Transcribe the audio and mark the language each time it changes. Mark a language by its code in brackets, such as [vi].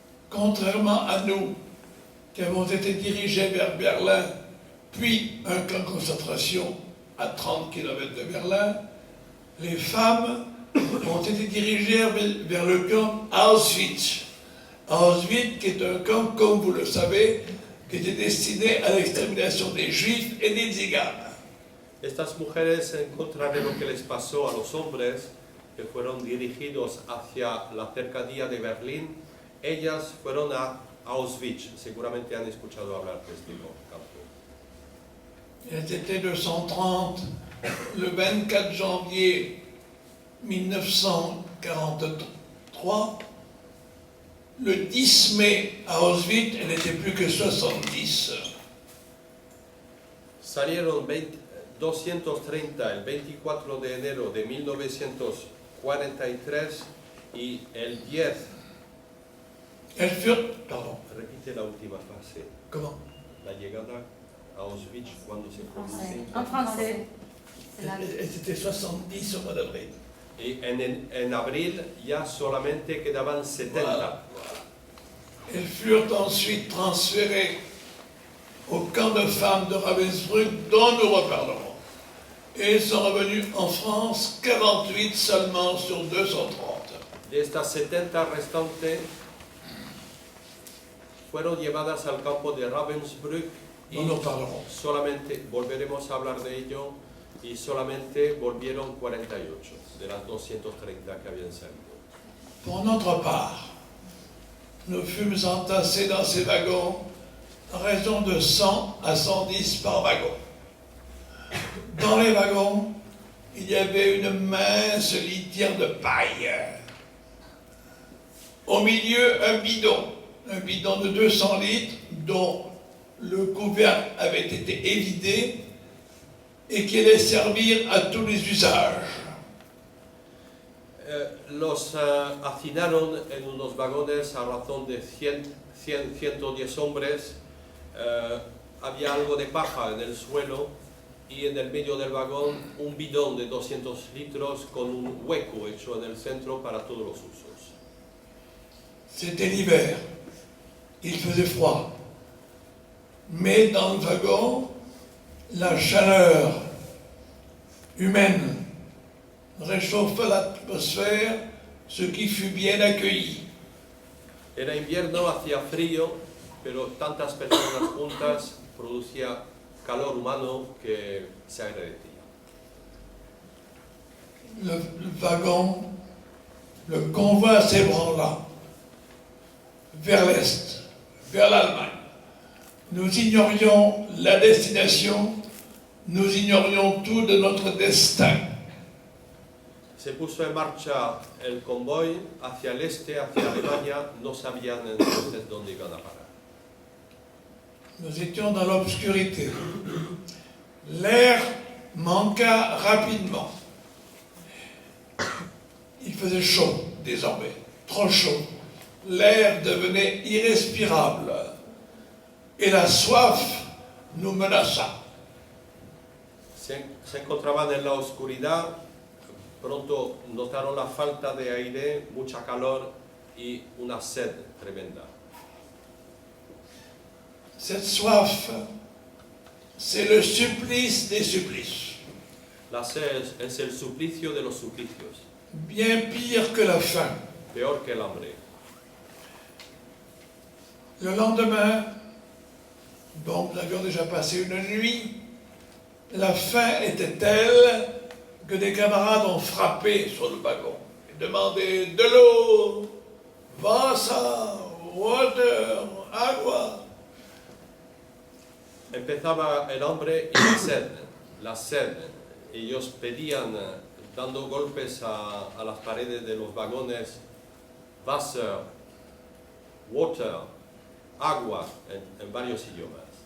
[fr] Contrairement à nous, qui avons été dirigés vers Berlin, puis un camp de concentration à 30 km de Berlin, les femmes ont été dirigées vers le camp Auschwitz. Auschwitz, qui est un camp, comme vous le savez, qui était destiné à l'extermination des Juifs et des Tziganes. [es] Estas mujeres, en contra de lo que les pasó a los hombres, que fueron dirigidos hacia la cercanía de Berlín, ellas fueron a Auschwitz. Seguramente han escuchado hablar de este campo. [fr] Elles étaient 230 le 24 janvier 1943. Le 10 mai à Auschwitz, elle n'était plus que 70. [es] Salieron 230 el 24 de enero de 1943 y el 10. [fr] Elles furent... Pardon. [es] Repite la última fase. [fr] Comment? [es] La llegada a Auschwitz, cuando se produce. [fr] En français. Elles étaient 70 au mois d'avril. [es] Y en abril ya solamente quedaban 70. [fr] Voilà. Elles furent ensuite transférées au camp de femmes de Ravensbrück, dont nous reparlerons. Et elles sont revenues en France, 48 seulement sur 230. [es] De estas 70 restantes fueron llevadas al campo de Ravensbrück y [fr] Nous en parlerons. [es] solamente volveremos a hablar de ello y solamente volvieron 48 de las 230 que habían salido. [fr] Pour notre part, nous fûmes entassés dans ces wagons à raison de 100 à 110 par wagon. Dans les wagons, il y avait une mince litière de paille. Au milieu, un bidon de 200 litres dont le couvercle avait été évidé et qui allait servir à tous les usages. [es] Los hacinaron en unos vagones a razón de 110 hombres. Había algo de paja en el suelo y en el medio del vagón un bidón de 200 litros con un hueco hecho en el centro para todos los usos. [fr] C'était l'hiver, il faisait froid. Mais dans le wagon, la chaleur humaine réchauffa l'atmosphère, ce qui fut bien accueilli. [es] Era invierno, hacía frío, pero tantas personas juntas producía calor humano que se agradecía. [fr] Le wagon, le convoi s'ébranla vers l'Est, vers l'Allemagne. nous ignorions la destination, nous ignorions tout de notre destin. [es] Se puso en marcha el convoy hacia el este, hacia Alemania, no sabían entonces dónde iban a parar. [fr] Nous étions dans l'obscurité. L'air manqua rapidement. Il faisait chaud désormais, trop chaud. L'air devenait irrespirable et la soif nous menaça. [es] Se encontraban en la oscuridad, pronto notaron la falta de aire, mucha calor y una sed tremenda. [fr] Cette soif, c'est le supplice des supplices. [es] La sed es el suplicio de los suplicios, [fr] Bien pire que la faim. [es] peor que el hambre. [fr] Le lendemain, donc nous avions déjà passé une nuit, la faim était telle que des camarades ont frappé sur le wagon et demandé de l'eau, [de] Wasser, [en] water, [es] agua. Empezaba el hambre y la sed, la sed. Ellos pedían, dando golpes a las paredes de los vagones, [de] Wasser, [en] water, [es] agua, en varios idiomas.